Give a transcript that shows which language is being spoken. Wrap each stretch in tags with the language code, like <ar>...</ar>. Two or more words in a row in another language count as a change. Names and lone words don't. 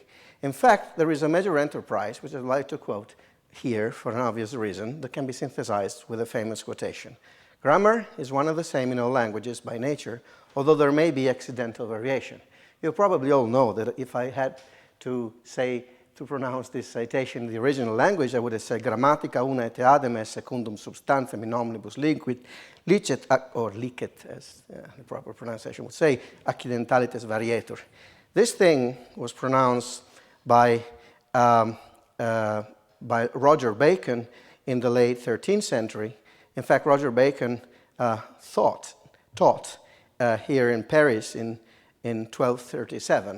<en>In fact, there is a major enterprise, which I'd like to quote here for an obvious reason, that can be synthesized with a famous quotation. Grammar is one and the same in all languages by nature, although there may be accidental variation. You probably all know that if I had to pronounce this citation in the original language, I would have said</en> <la>grammatica una et eadem est secundum substantiam in omnibus licet,</la> <en>or licet, as the proper pronunciation would say,</en> <la>accidentalitas varietur.</la> <en>This thing was pronounced by Roger Bacon in the late 13th century. In fact, Roger Bacon taught here in Paris in 1237.</en>